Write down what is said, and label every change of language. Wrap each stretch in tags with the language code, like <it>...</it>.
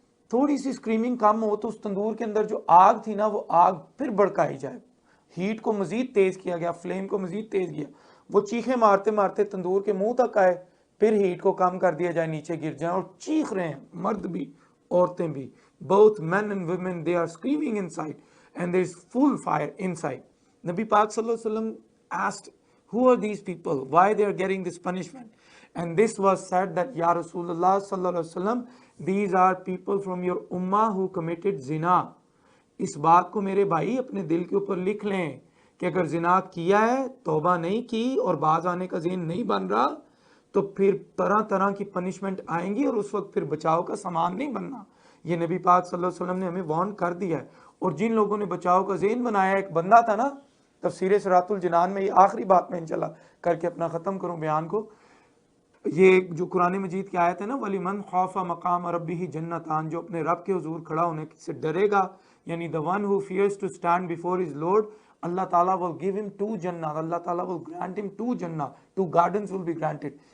<ur>تھوڑی سی اسکریمنگ کم ہو تو اس تندور کے اندر جو آگ تھی نا وہ آگ پھر بڑکائی جائے، ہیٹ کو مزید تیز کیا گیا، فلیم کو مزید تیز کیا، وہ چیخیں مارتے مارتے تندور کے منہ تک آئے، پھر ہیٹ کو کم کر دیا جائے، نیچے گر جائیں اور چیخ رہے ہیں، مرد بھی عورتیں بھی،</ur> <en>both men and women, they are screaming inside and there is full fire inside. Nabi Pak sallallahu alaihi wasallam asked, who are these people, why they are getting this punishment? And this was said that, Ya Rasulullah sallallahu alaihi wasallam, these are people from your ummah who committed zina.</en> <ur>اس بات کو میرے بھائی اپنے دل کے اوپر لکھ لیں کہ اگر زنا کیا ہے، توبہ نہیں کی اور باز آنے کا ذہن نہیں بن رہا، تو پھر طرح طرح کی پنشمنٹ آئیں گی اور اس وقت پھر بچاؤ کا سامان نہیں بننا. یہ نبی پاک صلی اللہ علیہ وسلم نے ہمیں وارن کر دیا ہے. اور جن لوگوں نے بچاؤ کا ذہن بنایا، ایک بندہ تھا نا، تفسیر صراط الجنان میں، یہ آخری بات میں انشاءاللہ کر کے اپنا ختم کروں بیان کو، یہ جو قرآن مجید کی آیت ہے نا،</ur> <ar>وَلِمَنْ خَافَ مَقَامَ رَبِّهِ جَنَّتَانِ،</ar> <ur>جو اپنے رب کے حضور کھڑا ہونے سے ڈرے گا، یعنی</ur> <en>the one who fears to stand before his Lord,</en> <ur>اللہ تعالیٰ</ur> <en>will give him 2</en> <ur>جنہ، اللہ تعالیٰ</ur> <en>will grant him 2</en> <ur>جنہ،</ur> <en>2 gardens will be granted.</en>